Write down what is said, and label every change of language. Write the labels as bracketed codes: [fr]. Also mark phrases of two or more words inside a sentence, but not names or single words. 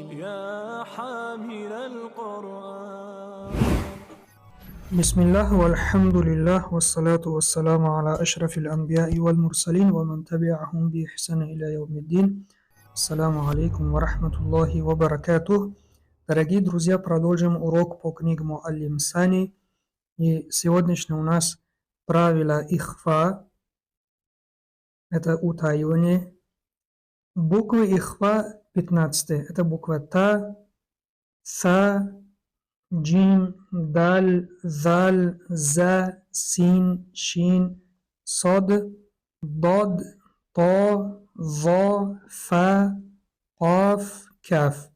[ar] يا حامل القرآن. بسم الله والحمد لله والصلاة والسلام على أشرف الأنبياء والمرسلين ومن تبعهم بإحسان إلى يوم الدين. السلام عليكم ورحمة الله وبركاته. [ru] Дорогие друзья, продолжим урок по книгам Муаллим Сани. И сегодняшний у нас правило ихфа. Это утаивание. Буквы ихфа 15. Это буква та, са, джим, даль, заль, за, син, шин, сод, дод, то, во, фа, каф, каф.